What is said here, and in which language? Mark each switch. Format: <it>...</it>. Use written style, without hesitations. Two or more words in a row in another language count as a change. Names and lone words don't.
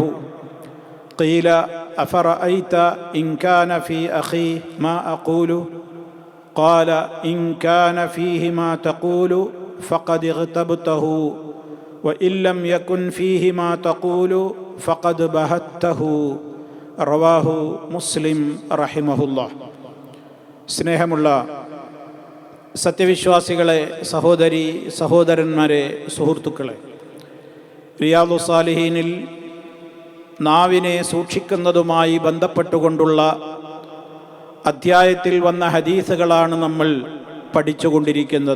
<ar>قيل: أفرأيت إن كان في أخي ما أقول؟ قال: إن كان فيه ما تقول فقد اغتبته، وإن لم يكن فيه ما تقول فقد بهته. رواه مسلم رحمه الله.</ar> <ml>സ്നേഹമുള്ള സത്യവിശ്വാസികളെ, സഹോദരി സഹോദരന്മാരെ, സുഹൃത്തുക്കളെ, റിയാദു സാലിഹീനിൽ നാവിനെ സൂക്ഷിക്കുന്നതുമായി ബന്ധപ്പെട്ടുകൊണ്ടുള്ള അധ്യായത്തിൽ വന്ന ഹദീസുകളാണ് നമ്മൾ പഠിച്ചുകൊണ്ടിരിക്കുന്നത്.</ml>